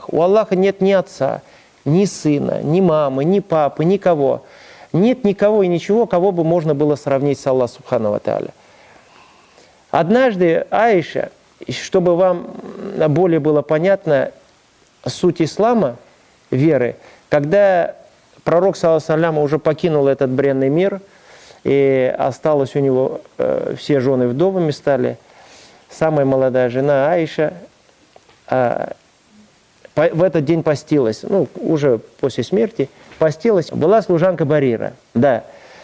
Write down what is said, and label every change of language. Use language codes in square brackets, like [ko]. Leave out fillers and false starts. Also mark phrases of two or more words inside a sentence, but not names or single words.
[ru] У Аллаха нет ни отца, ни сына, ни мамы, ни папы, никого. Нет никого и ничего, кого бы можно было сравнить с Аллахом [ar] سبحانه وتعالى. [ru] Однажды Аиша, чтобы вам более было понятно суть ислама, веры, когда пророк, [ar] صلى الله عليه وسلم, [ru] уже покинул этот бренный мир, и осталось у него, все жены вдовами стали, самая молодая жена Аиша в этот день постилась, ну, уже после смерти, постилась, была служанка Барира, да.